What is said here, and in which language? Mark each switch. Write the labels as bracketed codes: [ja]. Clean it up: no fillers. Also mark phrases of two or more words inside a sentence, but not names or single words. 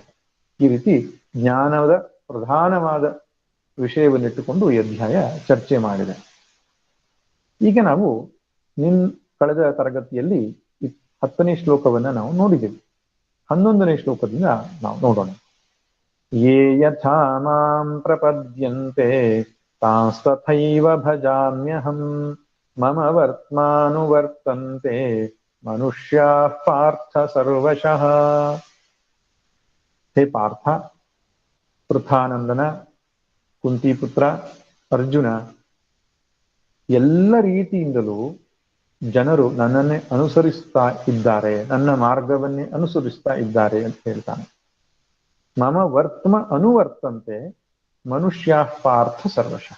[kn] ಈ ರೀತಿ ಜ್ಞಾನದ ಪ್ರಧಾನವಾದ ವಿಷಯವನ್ನಿಟ್ಟುಕೊಂಡು ಈ ಅಧ್ಯಾಯ ಚರ್ಚೆ ಮಾಡಿದೆ. ಈಗ ನಾವು ಕಳೆದ ತರಗತಿಯಲ್ಲಿ 10ನೇ ಶ್ಲೋಕವನ್ನ ನಾವು ನೋಡಿದ್ದೇವೆ. 11ನೇ ಶ್ಲೋಕದಿಂದ ನಾವು ನೋಡೋಣ. [sa] ಯೇ ಯಥಾ ಮಾಂ ಪ್ರಪದ್ಯಂತೆ ತಾಸ್ತಥೈವ ಭಜಾಮ್ಯಹಂ ಮಮ ವರ್ತ್ಮಾನುವರ್ತಂತೆ ಮನುಷ್ಯಾಃ ಪಾರ್ಥ ಸರ್ವಶಃ. [kn] ಹೇ ಪಾರ್ಥ, ಪೃಥಾನಂದನ, ಕುಂತಿಪುತ್ರ, ಅರ್ಜುನ, ಎಲ್ಲ ರೀತಿಯಿಂದಲೂ ಜನರು ನನ್ನನ್ನೇ ಅನುಸರಿಸ್ತಾ ಇದ್ದಾರೆ, ನನ್ನ ಮಾರ್ಗವನ್ನೇ ಅನುಸರಿಸ್ತಾ ಇದ್ದಾರೆ ಅಂತ ಹೇಳ್ತಾನೆ. [sa] ಮಮ ವರ್ತ್ಮ ಅನುವರ್ತಂತೆ ಮನುಷ್ಯಾಃ ಪಾರ್ಥ ಸರ್ವಶಃ.